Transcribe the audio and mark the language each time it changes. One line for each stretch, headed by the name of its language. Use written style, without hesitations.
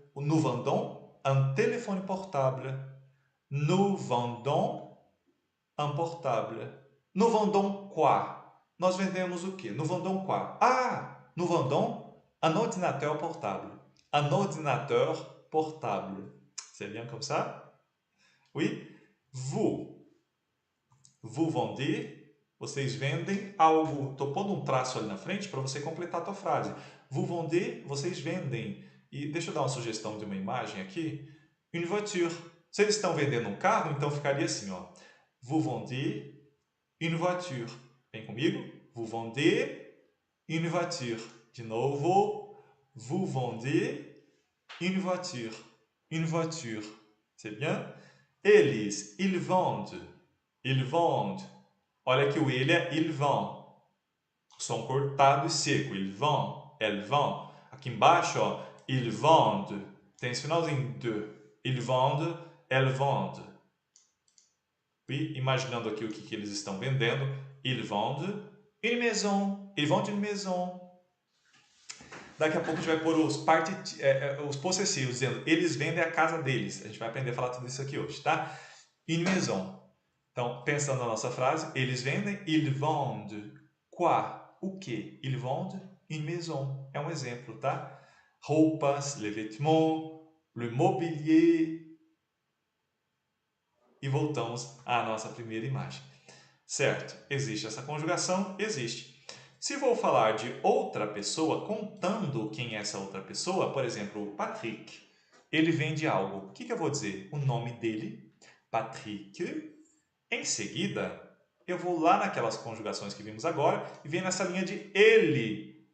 French: Nous vendons un téléphone portable. Nous vendons un portable. Nous vendons quoi?
Portuguese: Nós vendemos o quê?
French: Nous vendons quoi? Ah, nous vendons un ordinateur portable. Un ordinateur portable. C'est bien comme ça? Oui? Vous vendez.
Portuguese: Vocês vendem algo. Estou pondo um traço ali na frente para você completar a tua frase.
French: Vous vendez,
Portuguese: vocês vendem. E deixa eu dar uma sugestão de uma imagem aqui.
French: Une voiture.
Portuguese: Se eles estão vendendo um carro, então ficaria assim, ó.
French: Vous vendez une voiture.
Portuguese: Vem comigo?
French: Vous vendez une voiture.
Portuguese: De novo.
French: Vous vendez une voiture. Une voiture. C'est bien? Eles, ils vendent. Ils vendent.
Portuguese: Olha que o ele é
French: il vend.
Portuguese: Som cortado e seco.
French: Il vend, elle vend.
Portuguese: Aqui embaixo, ó,
French: ils vendent.
Portuguese: Tem esse finalzinho de.
French: Ils vendent, elles vendent.
Portuguese: E imaginando aqui o que eles estão vendendo.
French: Ils vendent une maison. Ils vendent une maison.
Portuguese: Daqui a pouco a gente vai pôr os possessivos, dizendo eles vendem a casa deles. A gente vai aprender a falar tudo isso aqui hoje, tá?
French: Une maison.
Portuguese: Então, pensando na nossa frase, eles vendem,
French: ils vendent quoi?
Portuguese: O que?
French: Ils vendent une maison.
Portuguese: É um exemplo, tá? Roupas,
French: les vêtements, le mobilier.
Portuguese: E voltamos à nossa primeira imagem. Certo? Existe essa conjugação? Existe. Se vou falar de outra pessoa, contando quem é essa outra pessoa, por exemplo, o Patrick, ele vende algo. O que eu vou dizer? O nome dele, Patrick. Em seguida, eu vou lá naquelas conjugações que vimos agora e venho nessa linha de ele.